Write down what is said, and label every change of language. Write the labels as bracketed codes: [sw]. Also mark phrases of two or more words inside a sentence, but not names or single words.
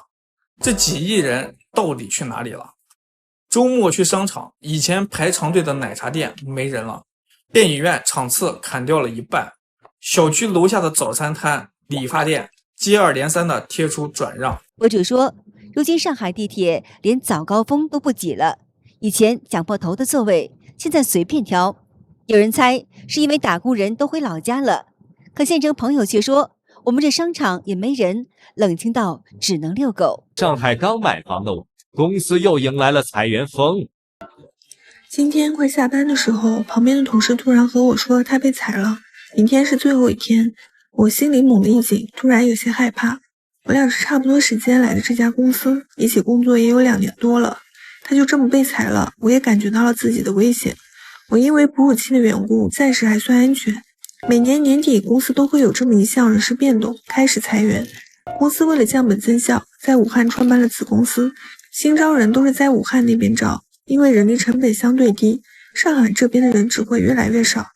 [zh] 這幾億人到底去哪裡了？周末去商場，以前排長隊的奶茶店沒人了，電影院場次砍掉了一半，小區樓下的早餐攤、理髮店接二連三的貼出轉讓。博主說，如今上海地鐵連早高峰都不擠了，以前搶破頭的座位，現在隨便挑。有人猜是因為打工人都回老家了，可县城朋友卻說，我們這商場也沒人，冷清到只能遛狗。上海剛買房的我，公司又迎來了裁員風。今天快下班的時候，旁邊的同事突然和我說他被裁了，明天是最後一天。我心裡猛地一緊，突然有些害怕。我倆是差不多時間來的這家公司，一起工作也有2年多了。他就这麼被裁了，我也感覺到了自己的危險。我因為哺乳期的緣故，暫時還算安全。每年年底，公司都會有這麼一項人事變動，開始裁員。公司為了降本增效，在武漢創辦了子公司，新招人都是在武漢那邊招，因為人力成本相對低，上海這邊的人只會越來越少。